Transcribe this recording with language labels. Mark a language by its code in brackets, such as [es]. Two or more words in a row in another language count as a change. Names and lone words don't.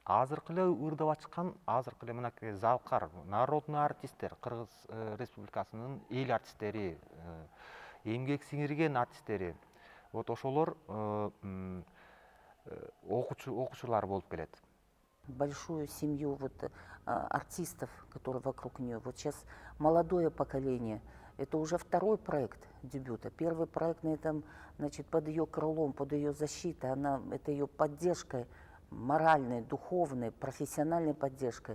[ky] азыркы эле ырдап чыккан, азыркы эле мынакей залкар, народный артисттер, Кыргыз Республикасынын эл артисттери, эмгек сиңирген артисттери, вот ошолор окуучулар болуп келет. [ru] Большую семью артистов, которые вокруг нее. Вот сейчас молодое поколение. Это уже второй проект дебюта. Первый проект на этом, значит, под ее крылом, под ее защитой, это ее поддержкой моральной, духовной, профессиональной поддержкой.